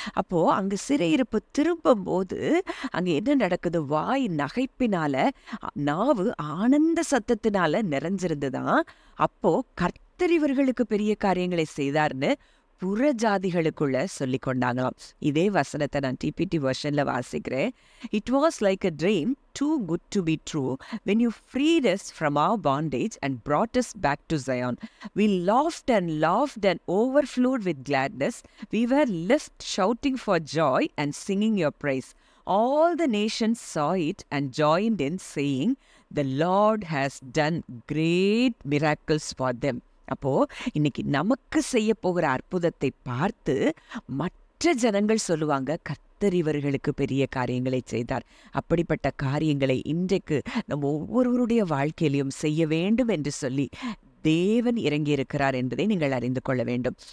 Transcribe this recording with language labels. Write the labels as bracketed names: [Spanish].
[Tamil] அப்போ அங்க சிறையிருப்பு திரும்பும் போது அங்க என்ன நடக்குது? வாய் நகைப்பினால, நாவு ஆனந்த சத்தத்தினால நிறைஞ்சிருந்துதான். அப்போ கர்த்தர் இவர்களுக்கு பெரிய காரியங்களை செய்தார்னு புறஜாதிகளுக்குள்ள சொல்லிக் கொண்டாங்களாம். இதே வசனத்தை நான் டிபிடி வெர்ஷன்ல வாசிக்கிறேன். [English] It was like a dream too good to be true when you freed us from our bondage and brought us back to Zion. We laughed and overflowed with gladness. We were left shouting for joy and singing your praise. All the nations saw it and joined in saying, the Lord has done great miracles for them. [Tamil] அப்போ இன்னைக்கு நமக்கு செய்ய போகிற அற்புதத்தை பார்த்து மற்ற ஜனங்கள் சொல்லுவாங்க, கர்த்தர் இவர்களுக்கு பெரிய காரியங்களை செய்தார். அப்படிப்பட்ட காரியங்களை இன்றைக்கு நம்ம ஒவ்வொருவருடைய வாழ்க்கையிலையும் செய்ய வேண்டும் என்று சொல்லி தேவன் இறங்கியிருக்கிறார் என்பதை நீங்கள் அறிந்து கொள்ள வேண்டும்.